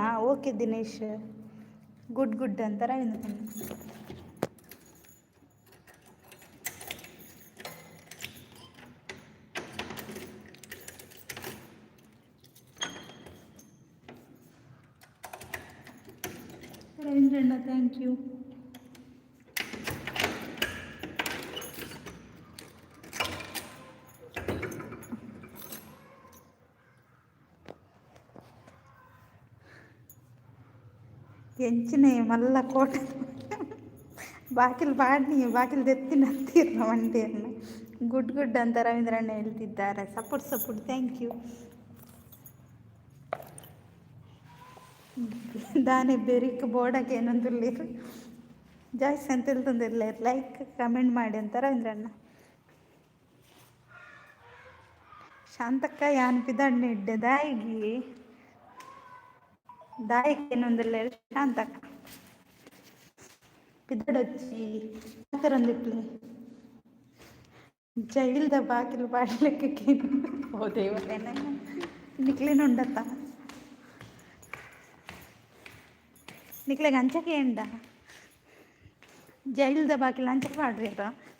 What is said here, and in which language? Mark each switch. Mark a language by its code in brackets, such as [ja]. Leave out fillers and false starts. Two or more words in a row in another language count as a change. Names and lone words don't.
[kn] ಓಕೆ ದಿನೇಶ್, ಗುಡ್ ಅಂತ ರವೀಂದ್ರಣ್ಣ. [en] ರವೀಂದ್ರಣ್ಣ thank you. [tcy] ಎಂಚಿನೇ ಮಲ್ಲ ಕೋಟೆ ಬಾಕಿಲು ಬಾಕಿಲು ತೆತ್ತಿನ ಹತ್ತಿರ ಮಂಡಿಯನ್ನು. [kn] ಗುಡ್ ಅಂತ ರವೀಂದ್ರಣ್ಣ ಹೇಳ್ತಿದ್ದಾರೆ. [en] support thank you. [tcy] ದಾನೆ ಬೆರಿಕ್ ಬೋರ್ಡಕ್ಕೆ ಏನೊಂದುಲ್ಲೇರು ಜಾಯ್ಸ್ ಅಂತ ಹೇಳ್ತಂದಿರ್ಲೇರು. [kn] ಲೈಕ್ ಕಮೆಂಟ್ ಮಾಡಿ ಅಂತ ರವೀಂದ್ರಣ್ಣ. [tcy] ಶಾಂತಕ್ಕ ಯಾನ್ ಪಿದಣ್ಣೆ ಇಡ್ಡೆ ದಾಯಿಗೆ ಏನೊಂದುಲ್ಲೇರು ಶಾಂತಕ್ಕ. ಪಿದಡೊಚ್ಚಿ ಅದರೊಂದಿಟ್ಲೆ ಜೈಲ್ದ ಬಾಕಿಲು ಪಾಡ್ಲಿಕ್ಕೆ ಓ ದೇವರೇನ ನಿಕ್ಲಿನುಂಡತ್ತ ನಿಕ್ಲೆಗೆ ಅಂಚಕ್ಕೆ ಎಂಡ ಜೈಲ್ದ ಬಾಕಿಲು ಅಂಚಕ್ಕೆ ಪಾಡ್ರಿ ಅದ.